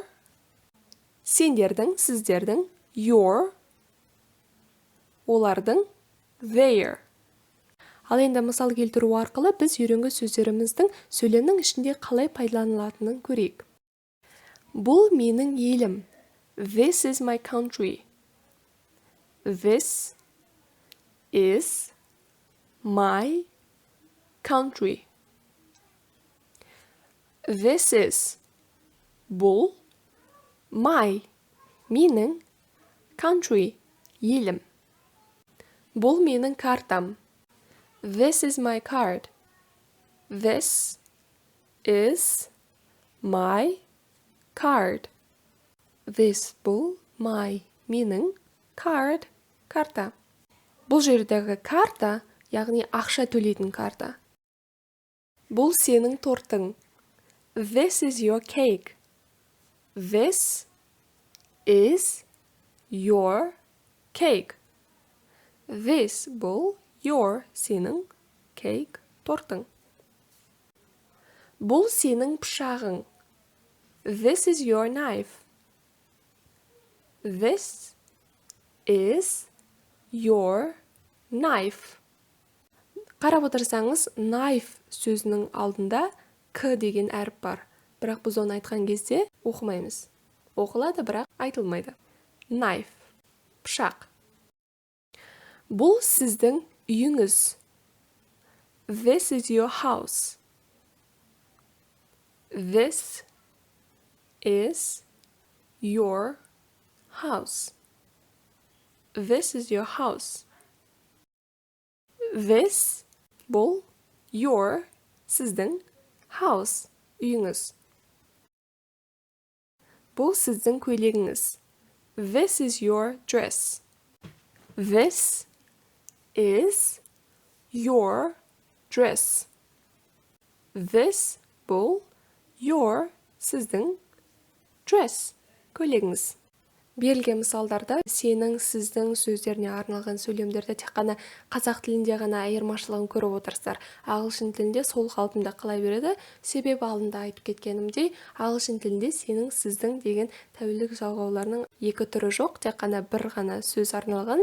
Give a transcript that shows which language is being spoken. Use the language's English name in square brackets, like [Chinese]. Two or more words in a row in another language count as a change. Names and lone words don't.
[Kazakh] Сендердің, сіздердің, your. Олардың, their. Ал енді мысал келтіру арқылы біз үйренген сөздеріміздің сөйлемнің ішінде қалай пайдаланылатынын көрейік. Бұл менің елім. [English] This is my country. This is my country. This is бұл my менің country елім. [Kazakh] Бұл менің картам. [English] This is my card. This is my card. This бұл my менің card карта. [Kazakh] Бұл жердегі карта, яғни ақша төлейтін карта. Бұл сенің тортың. [English] This is your cake. This is your cake. This бұл your сенің cake тортың. [Kazakh] Бұл сенің пышағың. [English] This is your knife. This is your knife. [Kazakh] Қарап отырсаңыз, knife сөзінің алдында к деген әріп бар. Бірақ біз оны айтқан кезде оқымаймыз. Оқылады, бірақ айтылмайды. Knife, пышақ. Бұл сіздің үйіңіз. [English] This is your house. This is your house. This is your house. This бұл your сіздің house үйіңіз. [Kazakh] Бұл сіздің көйлегіңіз. [English] This is your dress. This is your dress. This бұл your сіздің dress көйлегіңіз. [Kazakh] Берілген мысалдарда сенің, сіздің сөздеріне арналған сөйлемдерді тек қана қазақ тілінде ғана айырмашылығын көріп отырсыздар. Ағылшын тілінде сол қалпында қалай береді? Себебі алдында айтып кеткенімдей, ағылшын тілінде сенің, сіздің деген тәуелдік жалғауларының екі түрі жоқ, тек қана бір ғана сөз арналған.